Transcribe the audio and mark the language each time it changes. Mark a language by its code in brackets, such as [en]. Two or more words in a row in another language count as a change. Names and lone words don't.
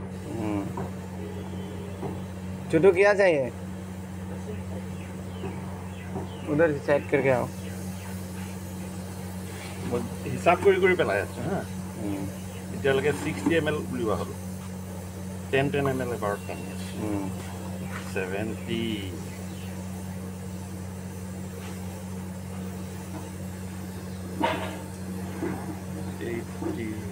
[hi] छोटू क्या चाहिए? उधर साइड करके आओ। [as] हिसाब কৰি পেলাই আছে। হ্যাঁ, এতিয়ালৈকে 60 ml বুলিবা হ'ল। 10 ml এবাৰ 70 80